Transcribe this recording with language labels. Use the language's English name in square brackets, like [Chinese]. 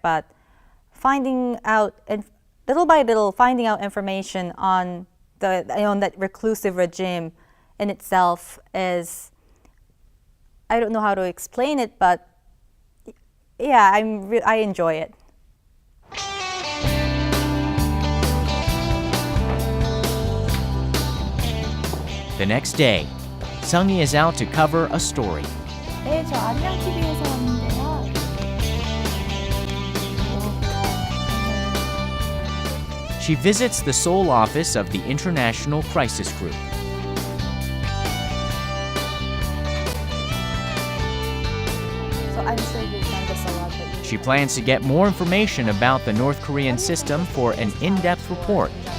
[English] But finding out, and little by little, finding out information on that reclusive regime in itself is, I don't know how to explain it, but yeah, I enjoy it. The next day, Sung-hee is out to cover a story. [Korean] 네, 저 아리랑 TV에서 왔는데요. [English] She visits the Seoul office of the International Crisis Group. So I'm sure you've done this a lot. But She plans to get more information about the North Korean system for an in-depth report.